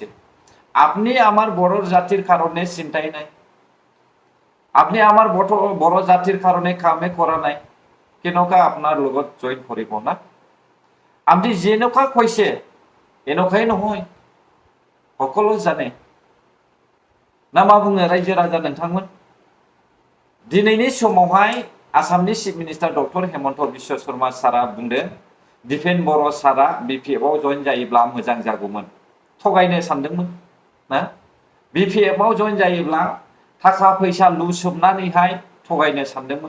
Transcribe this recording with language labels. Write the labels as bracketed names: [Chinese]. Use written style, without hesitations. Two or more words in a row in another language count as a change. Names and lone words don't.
[Assamese] আপনি আমাৰ বড়ো জাতিৰ কাৰণে চিন্তাই নাই, আপনি আমাৰ বড়ো জাতিৰ কাৰণে কামে কৰা নাই, কেনেকুৱা আপোনাৰ লগত জইন কৰিব না? আপনি যেনেকুৱা কৈছে এনেকুৱাই নহয়, সকলো জানে না। [Bodo] मा बुङो रायजो राजा नोंथांमोन? दिनैनि समावहाय आसामनि [English] chief minister doctor [Bodo] हेमन्त बिश्व शर्मा सारा बुंदों दीपेन बड़ो सारा BPF-आव जइन जायोब्ला मोजां जागौमोन। थगायनो सानदोंमोन ना? BPF-आव जइन जायोब्ला थाखा फैसा लुसोमनानैहाय थगायनो सानदोंमोन।